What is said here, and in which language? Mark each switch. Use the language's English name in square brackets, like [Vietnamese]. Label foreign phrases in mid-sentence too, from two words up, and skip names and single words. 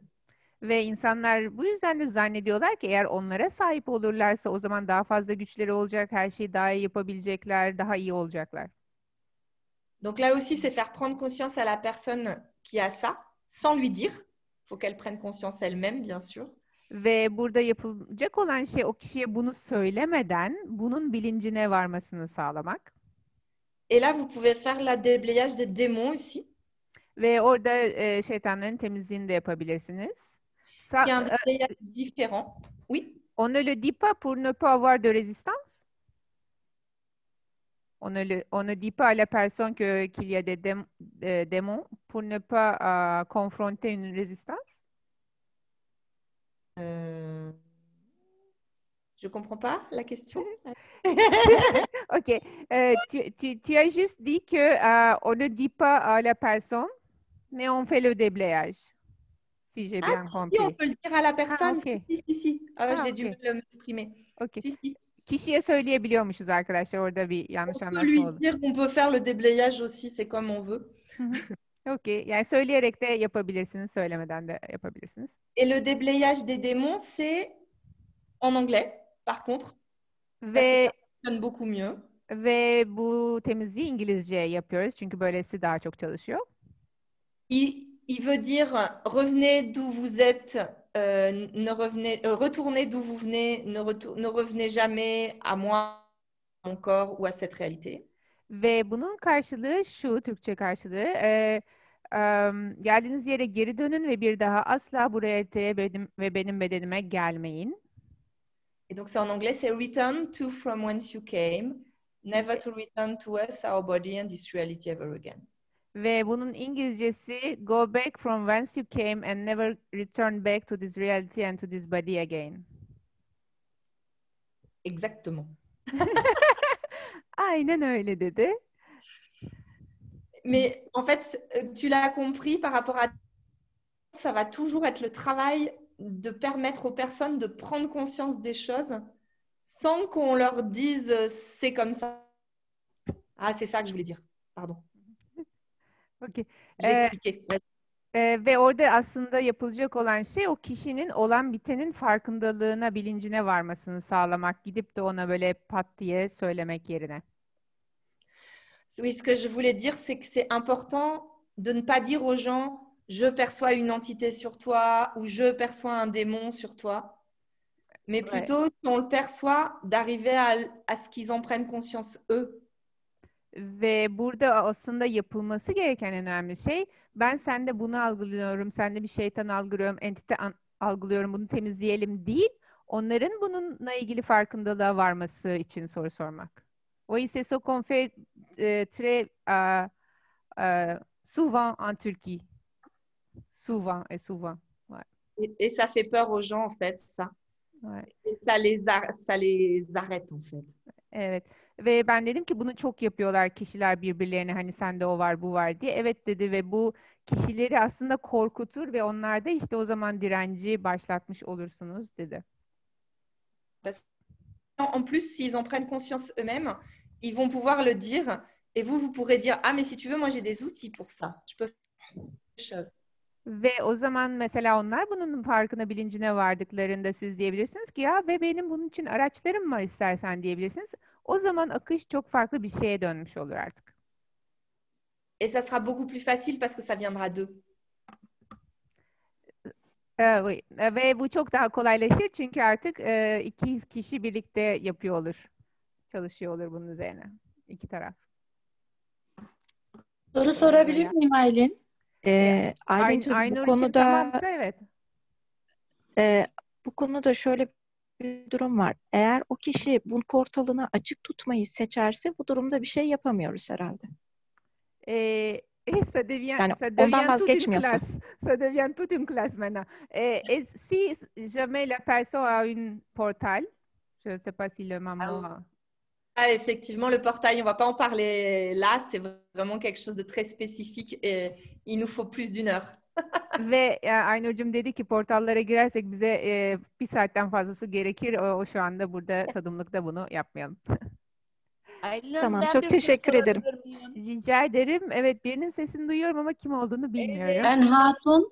[Turkish] Ve insanlar bu yüzden de zannediyorlar ki eğer onlara sahip olurlarsa o zaman daha fazla güçleri olacak, her şeyi daha iyi yapabilecekler, daha iyi olacaklar. [French] Donc là aussi, c'est faire prendre conscience à la personne qui a ça, sans lui dire. Il faut qu'elle prenne conscience elle-même, bien sûr. [Turkish] Ve burada yapılacak olan şey o kişiye bunu söylemeden bunun bilincine varmasını sağlamak. [French] Et là, vous pouvez faire la déblayage des démons aussi. [Turkish] Ve orada şeytanların temizliğini de yapabilirsiniz. [French] Il y a un déblayage différent. Oui. On ne le dit pas pour ne pas avoir de résistance. On ne dit pas à la personne qu'il y a des démons pour ne pas confronter une résistance. Euh, Je ne comprends pas la question. Ok. Tu as juste dit que on ne dit pas à la personne, mais on fait le déblayage, si j'ai bien Si, compris. on peut le dire à la personne. ok. Si. J'ai dû ok. m'exprimer. Ok. Si. [Turkish] Kişiye söyleyebiliyormuşuz arkadaşlar. Orada bir yanlış [French] On peut [Turkish] anlaşma [French] lui [Turkish] oldu. [French] dire qu'on peut faire le déblayage aussi, c'est comme on veut. Ok. [Turkish] Yani söyleyerek de yapabilirsiniz, söylemeden de yapabilirsiniz. [French] Et le déblayage des démons, c'est en anglais, par contre, parce que ça [Turkish] Ve [French] fonctionne beaucoup mieux. [Turkish] bu temizliği İngilizce yapıyoruz çünkü böylesi daha çok çalışıyor. [French] Il veut dire revenez d'où vous êtes, retournez d'où vous venez, ne revenez jamais à moi, à mon corps ou à cette réalité. [Turkish] Ve bunun karşılığı şu, Türkçe karşılığı, geldiğiniz yere geri dönün ve bir daha asla buraya ve benim bedenime gelmeyin. [French] Et donc c'est en anglais, c'est [English] return to from whence you came, never to return to us, our body and this reality ever again. [Turkish] Ve bunun İngilizcesi [English] go back from whence you came and never return back to this reality and to this body again. [French] Exactement. [Turkish] Aynen öyle dedi. [French] Mais en fait, tu l'as compris par rapport à ça va toujours être le travail de permettre aux personnes de prendre conscience des choses sans qu'on leur dise c'est comme ça. Ah, c'est ça que je voulais dire. Pardon. Okay. Je vais expliquer. [Turkish] Ve orada aslında yapılacak olan şey o kişinin olan bitenin farkındalığına, bilincine varmasını sağlamak. Gidip de ona böyle pat diye söylemek yerine. [French] Oui, ce que je voulais dire, c'est que c'est important de ne pas dire aux gens je perçois une entité sur toi ou je perçois un démon sur toi, mais plutôt si on le perçoit, d'arriver à ce qu'ils en prennent conscience eux. [Turkish] Ve burada aslında yapılması gereken önemli şey, ben sende bunu algılıyorum, sende bir şeytan algılıyorum, entite algılıyorum, bunu temizleyelim değil, onların bununla ilgili farkındalığa varması için soru sormak. [French] Oui, c'est ce qu'on fait très souvent en Turquie. Souvent et souvent. Ouais. Et ça fait peur aux gens, en fait, ça. Ouais. Et ça les arrête, en fait. [Turkish] Evet. Ve ben dedim ki bunu çok yapıyorlar kişiler birbirlerine, hani sende o var bu var diye. Evet dedi ve bu kişileri aslında korkutur ve onlarda işte o zaman direnci başlatmış olursunuz dedi. [French] En plus, s'ils en prennent conscience eux-mêmes, ils vont pouvoir le dire et vous pourrez dire ah mais si tu veux, moi j'ai des outils pour ça. Je peux faire des choses. [Turkish] Ve o zaman mesela onlar bunun farkına, bilincine vardıklarında siz diyebilirsiniz ki ya ve benim bunun için araçlarım var istersen diyebilirsiniz. O zaman akış çok farklı bir şeye dönmüş olur artık. Et ça sera beaucoup plus facile parce que ça viendra d'eux. Oui. Ve bu çok daha kolaylaşır çünkü artık iki kişi birlikte yapıyor olur. Çalışıyor olur bunun üzerine. İki taraf. Soru sorabilir miyim Aylin? Aylin'cim, Aynur bu için konuda tamamsa evet. bu konuda şöyle bir durum var. Eğer o kişi bu portalını açık tutmayı seçerse bu durumda bir şey yapamıyoruz herhalde. [French] Ça devient, [Turkish] Yani [French] ça [Turkish] ondan [French] devient toute une [Turkish] vazgeçmiyorsun. [French] classe. Ça devient toute une classe maintenant. Et si jamais la personne a une portal, je ne sais pas si le maman... Ah, effectivement, le portail, on ne va pas en parler là. C'est vraiment quelque chose de très spécifique et il nous faut plus d'une heure. [Turkish] Ve Aynur'cum dedi ki portallara girersek bize bir saatten fazlası gerekir. O şu anda burada tadımlıkta bunu yapmayalım. Aylin, Tamam, ben çok bir teşekkür soru ederim. sorabilir miyim? Rica ederim. Evet, birinin sesini duyuyorum ama kim olduğunu bilmiyorum. Evet. Ben Hatun.